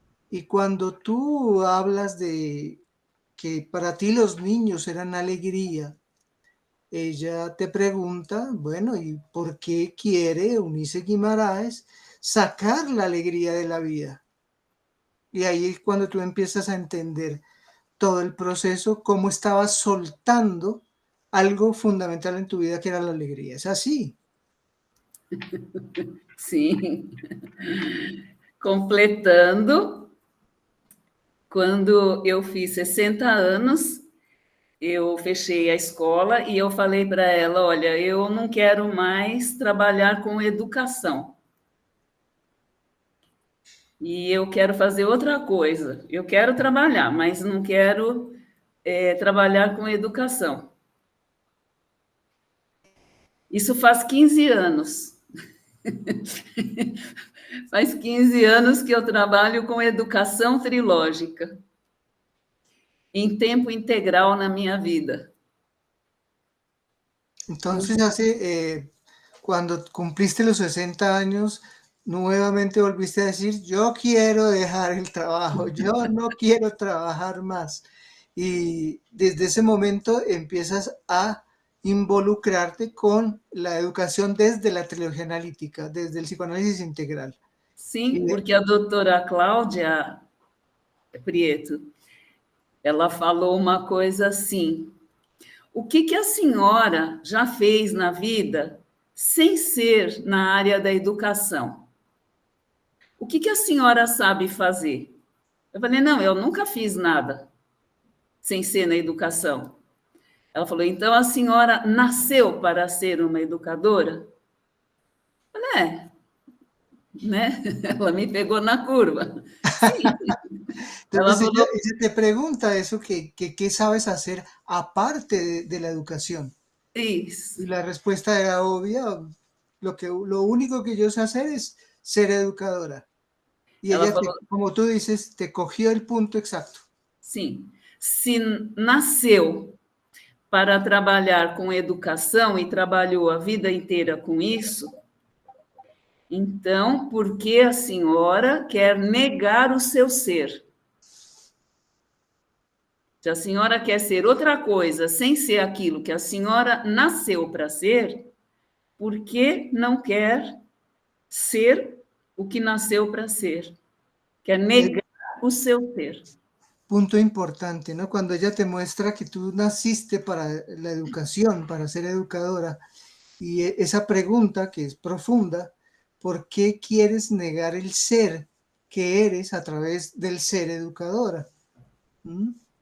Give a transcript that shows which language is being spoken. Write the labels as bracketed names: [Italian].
[Spanish] Y cuando tú hablas de que para ti los niños eran alegría, ella te pregunta, bueno, ¿y por qué quiere Eunice Guimaraes sacar la alegría de la vida? Y ahí es cuando tú empiezas a entender todo el proceso, cómo estabas soltando algo fundamental en tu vida que era la alegría. Es así. [Portuguese] Sim. Completando, quando eu fiz 60 anos, eu fechei a escola e eu falei para ela: olha, eu não quero mais trabalhar com educação. E eu quero fazer outra coisa. Eu quero trabalhar, mas não quero trabalhar com educação. Isso faz 15 anos. Faz 15 anos que eu trabalho com educação trilógica, em tempo integral na minha vida. [Spanish] Entonces, cuando cumpliste los 60 años, nuevamente volviste a decir, yo quiero dejar el trabajo, yo no quiero trabajar más. Y desde ese momento empiezas a involucrarte con la educación desde la trilogía analítica, desde el psicoanálisis integral. [Portuguese] Sim, porque a doutora Cláudia Prieto, ela falou uma coisa assim: o que a senhora já fez na vida sem ser na área da educação? O que a senhora sabe fazer? Eu falei, não, eu nunca fiz nada sem ser na educação. Ela falou, então a senhora nasceu para ser uma educadora? Eu falei, né? Ela me pegou na curva. Sim. [Spanish] Entonces ella te pregunta eso, ¿qué sabes hacer aparte de la educación? [Portuguese] Isso. [Spanish] Y la respuesta era obvia, lo único que yo sé hacer es ser educadora. Y ella, [Portuguese] falou, [Spanish] como tú dices, te cogió el punto exacto. [Portuguese] Sim. Se nasceu para trabalhar com educação e trabalhou a vida inteira com isso, então, por que a senhora quer negar o seu ser? Se a senhora quer ser outra coisa sem ser aquilo que a senhora nasceu para ser, por que não quer ser o que nasceu para ser? Quer negar o seu ser. [Spanish] Punto importante, ¿no? Cuando ella te muestra que tú naciste para la educación, para ser educadora, y esa pregunta que es profunda, ¿por qué quieres negar el ser que eres a través del ser educadora? ¿Mm?